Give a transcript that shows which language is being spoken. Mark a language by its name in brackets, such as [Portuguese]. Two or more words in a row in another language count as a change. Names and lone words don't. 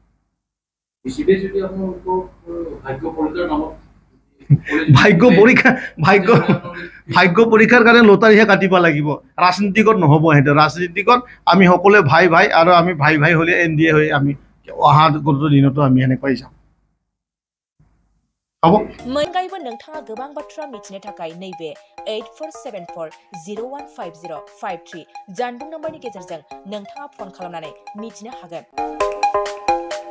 [Assamese] ভাগ্য পৰীক্ষাৰ কাৰণে লটাৰীহে কাটিব লাগিব। ৰাজনীতিকত নহ'ব, সেইটো ৰাজনীতিকত আমি সকলোৱে ভাই আৰু আমি ভাই হ'লে NDA হৈ আমি অহা দিনতো আমি এনেকৈ যাম। [Bodo] मोनगायबो नोंथाङा गोबां बाथ्रा मिथिनो थाखाय नैबे 8474015053 जानबुं नम्बरनि गेजेरजों नोंथाङा फन खालामनानै मिथिनो हागोन।